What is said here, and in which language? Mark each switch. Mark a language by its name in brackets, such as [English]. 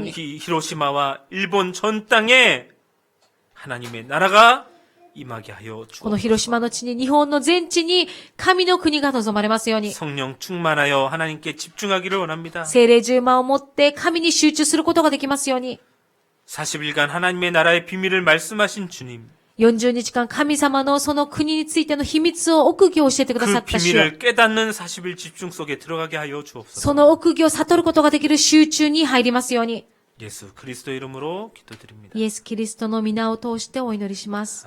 [Korean] 또한 [Japanese] に。 [Korean] 히로시마와 일본 전 땅에 하나님의 나라가 임하게 하여 [Japanese] この [Korean] 주옵소서. [Japanese] 広島の地に、日本の全地に神の国が望まれますように。 [Korean] 성령 충만하여 하나님께 집중하기를 원합니다. [Japanese] 聖霊充満を持って神に集中することができますように。 [Korean] 40일간 하나님의 나라의 비밀을 말씀하신 주님. [Japanese] 40日間神様のその国についての秘密を奥義を教えてくださ [Korean] 그 [Japanese] った主よ。 [Korean] 비밀을 깨닫는 40일 집중 속에 들어가게 하여 주옵소서. [Japanese] その奥義を悟ることができる集中に入りますように。 [Korean] 예수 그리스도 이름으로 기도드립니다. [Japanese] イエス・キリストの皆を通してお祈りします。